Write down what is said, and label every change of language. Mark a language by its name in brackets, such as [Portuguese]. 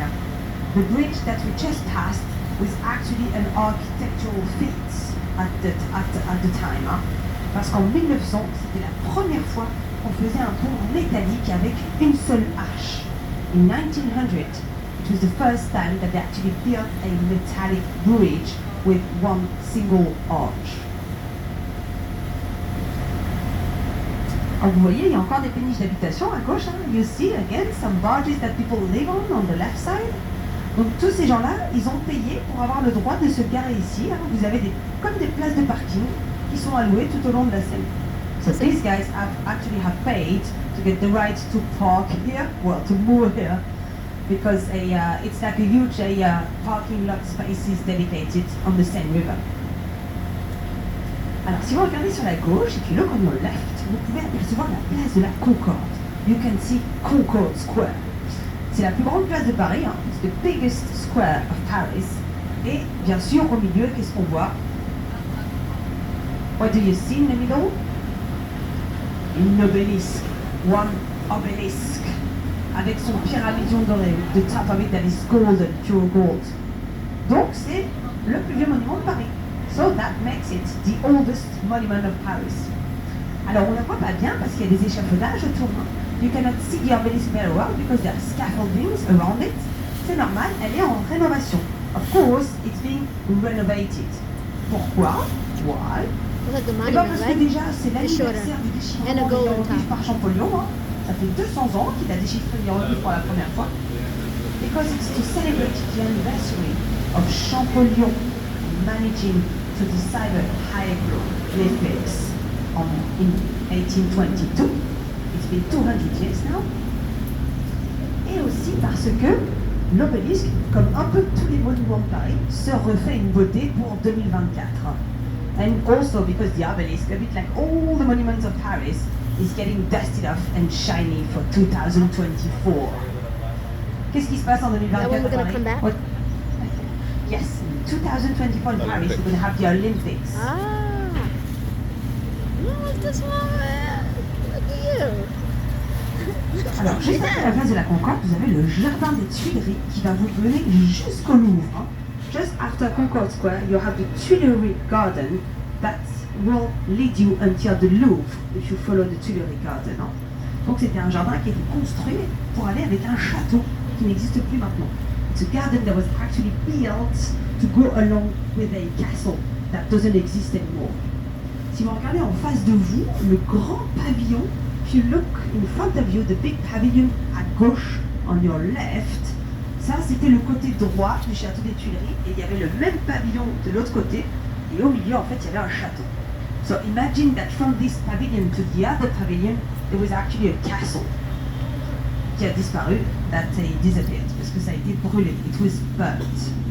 [French] Hein. [English] The bridge that we just passed was actually an architectural feat at the time. [French] Hein. Parce qu'en 1900, c'était la première fois qu'on faisait un pont métallique avec une seule arche. [English] In 1900, it was the first time that they actually built a metallic bridge with one single arch. [French] Alors vous voyez, il y a encore des péniches d'habitation à gauche. Hein. [English] You see again some barges that people live on the left side. [French] Donc tous ces gens-là, ils ont payé pour avoir le droit de se garer ici. Hein. Vous avez comme des places de parking qui sont allouées tout au long de la Seine. [English] So these guys actually have paid to get the right to park here, well, to moor here, because it's like a huge parking lot spaces dedicated on the Seine River. [French] Alors, si vous regardez sur la gauche, [English] if you look on your left, [French] vous pouvez apercevoir la place de la Concorde. [English] You can see Concorde Square. [French] C'est la plus grande place de Paris, hein. [English] It's the biggest square of Paris. [French] Et bien sûr, au milieu, qu'est-ce qu'on voit? [English] What do you see in the middle? [French] Une obélisque. [English] One obelisk. [French] Avec son pyramidion doré. [English] The top of it that is golden, pure gold. [French] Donc, c'est le plus vieux monument de Paris. [English] So that makes it the oldest monument of Paris. [French] Alors, on ne la voit pas bien parce qu'il y a des échafaudages autour. [English] You cannot see the obelisk very well because there are scaffoldings around it. [French] C'est normal, elle est en rénovation. [English] Of course, it's being renovated. [French] Pourquoi? [English] Why? [French] Eh bien parce que déjà, c'est l'anniversaire du déchiffrement des hiéroglyphes par Champollion. Hein. Ça fait 200 ans qu'il a déchiffré les hiéroglyphes pour la première fois. [English] Because it's to celebrate the anniversary of Champollion managing to decipher hieroglyphics in 1822. It's been 200 years now. [French] Et aussi parce que l'obélisque, comme un peu tous les monuments de Paris, se refait une beauté pour 2024. [English] And also because the obelisk, a bit like all the monuments of Paris, is getting dusted off and shiny for 2024. [French] Qu'est-ce qui se passe en 2024 [English] That one we're gonna Paris? come back? What? Yes, in 2024 in Paris, we're going to have the Olympics. Ah. Look, this one. Look at you. [French] Alors, juste après la place de la Concorde, vous avez le jardin des Tuileries qui va vous mener jusqu'au Louvre. Hein. [English] Just after Concorde Square, you have the Tuileries Garden that will lead you until the Louvre if you follow the Tuileries Garden. [French] Hein. Donc c'était un jardin qui a été construit pour aller avec un château qui n'existe plus maintenant. [English] It's a garden that was actually built to go along with a castle that doesn't exist anymore. [French] Si vous regardez en face de vous, le grand pavillon, [English] if you look in front of you, the big pavilion [French] à gauche, [English] on your left, [French] ça c'était le côté droit du château des Tuileries, et il y avait le même pavillon de l'autre côté, et au milieu en fait il y avait un château. [English] So imagine that from this pavilion to the other pavilion, there was actually a castle [French] qui a disparu, [English] that disappeared, [French] parce que ça a été brûlé, [English] it was burnt.